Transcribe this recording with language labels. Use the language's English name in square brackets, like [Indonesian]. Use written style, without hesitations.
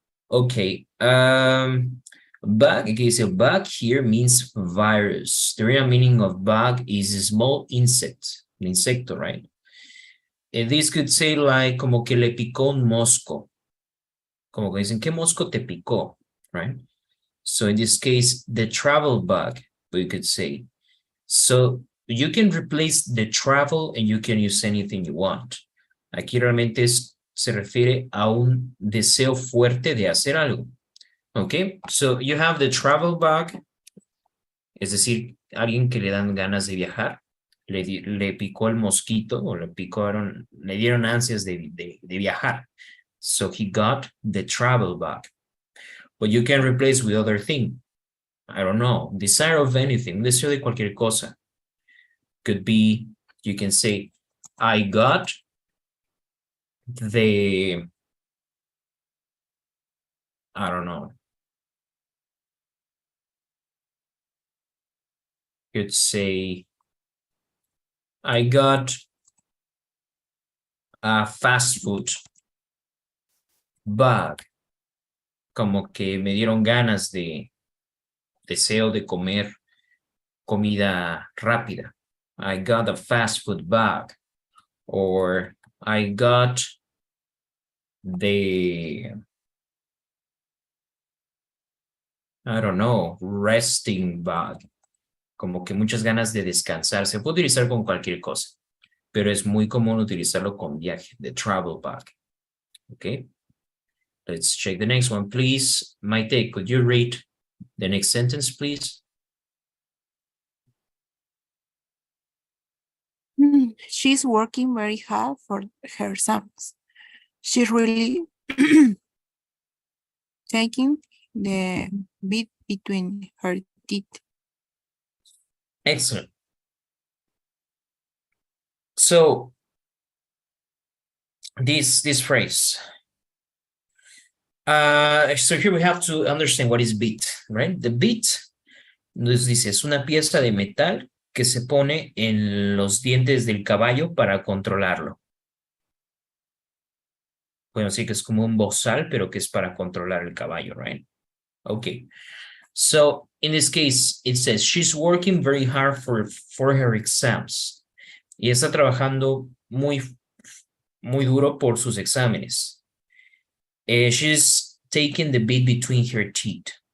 [English] Okay, bug, okay, so bug here means virus. The real meaning of bug is a small insect, an insecto, right? And this could say like, [Spanish] como que le picó un mosco. Como que dicen, ¿qué mosco te picó? [English] Right? So in this case, the travel bug, we could say. So you can replace the travel and you can use anything you want. [Spanish] Aquí realmente se refiere a un deseo fuerte de hacer algo. [English] Okay, so you have the travel bug, [Spanish] es decir, alguien que le dan ganas de viajar, le picó el mosquito o le dieron ansias de viajar. [English] So he got the travel bug. But you can replace with other thing. I don't know, desire of anything, [Spanish] deseo de cualquier cosa. [English] Could be, you can say, I got the, I don't know. Could say, I got a fast food bug. [Spanish] Como que me dieron ganas deseo de comer comida rápida. [English] I got a fast food bug. Or I got the, I don't know, resting bug. [Spanish] Como que muchas ganas de descansar. Se puede utilizar con cualquier cosa, pero es muy común utilizarlo con viaje, [English] the travel bug. Okay. Let's check the next one, please. Maite, could you read the next sentence, please? She's working very hard for her exams. She's really taking the bit between her teeth. Excellent. So this phrase. So here we have to understand what is bit, right? [Spanish] The bit, nos dice, es una pieza de metal que se pone en los dientes del caballo para controlarlo. Bueno, sí que es como un bozal, pero que es para controlar el caballo, right? [English] Okay. So in this case, it says she's working very hard for her exams. [Spanish] Y está trabajando muy duro por sus exámenes. [English] She's taking the bit between her teeth.